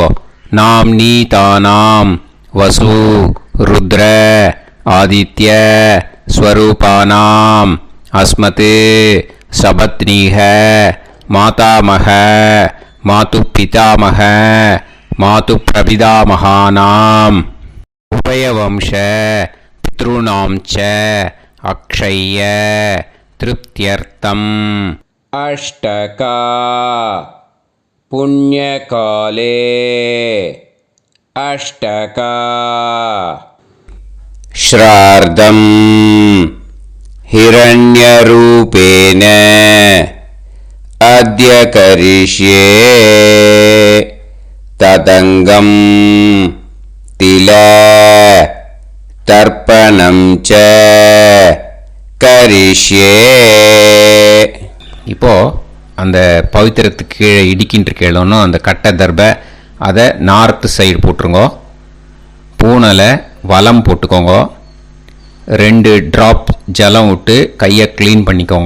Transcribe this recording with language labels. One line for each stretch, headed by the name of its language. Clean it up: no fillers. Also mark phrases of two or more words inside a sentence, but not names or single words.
Sanskrit: नाम् नी तानाम् वसु रुद्र आदित्य स्वरूपाणाम् अस्मत् सपत्नीः मातामह मातृ पितामह मातृ प्रपितामहानाम् उभयवंश पितॄणाम् च अक्षय तृप्त्यर्थम् अष्टका पुण्यकाले अष्टका श्राद्धम् हिरण्यरूपेण अद्य करिष्ये तदङ्गं तिल तर्पणं च करिष्ये.
Tamil: இப்போ அந்த பவித்திரத்துக்கு கீழே இடிக்கின்ற கேளோன்னு அந்த கட்டை தர்பை அதை நார்த்து சைடு போட்டுருங்க. பூனலை வலம் போட்டுக்கோங்க. 2 ட்ராப் ஜலம் விட்டு கையை க்ளீன் பண்ணிக்கோங்க.